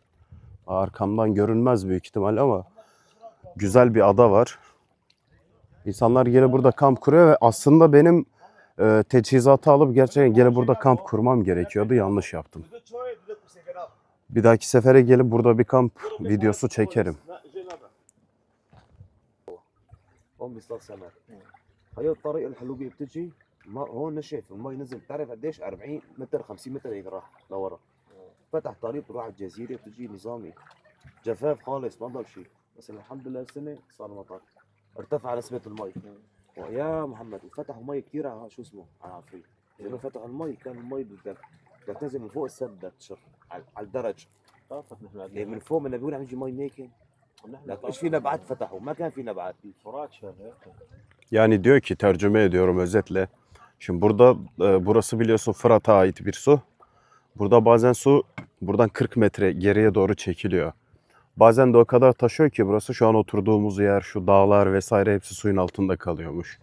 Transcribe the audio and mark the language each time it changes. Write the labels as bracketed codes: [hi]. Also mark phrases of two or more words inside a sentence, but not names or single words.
[tr] Arkamdan görünmez büyük ihtimal ama güzel bir ada var. İnsanlar gelip burada kamp kuruyor ve aslında benim teçhizatı alıp gerçekten gelip burada kamp kurmam gerekiyordu. Yanlış yaptım. Bir dahaki sefere gelip burada bir kamp videosu çekerim. [ar] هون بيصطاد سمك هي الطريقه الحلوبيه بتجي ما هون نشف المي نزل بتعرف قديش 40 متر 50 متر هيك راح لورا فتح طريق تروح على الجزيره بتجي نظامي جفاف خالص ما ضل شيء بس الحمد لله السنه صار مطر ارتفع نسبه المي ويا محمد وفتحوا مي كثير على شو اسمه على عفريت لانه فتحوا المي كان المي بدك تنزل من فوق السد بدك تشر على الدرج يعني من فوق من بيقول عم يجي مي ميكن لك ايش في نبعات فتحوا ما كان في نبعات الفرات شغال [tr] Yani diyor ki, tercüme ediyorum özetle. Şimdi burada burası biliyorsun Fırat'a ait bir su. Burada bazen su buradan 40 metre geriye doğru çekiliyor. Bazen de o kadar taşıyor ki burası şu an oturduğumuz yer, şu dağlar vesaire hepsi suyun altında kalıyormuş.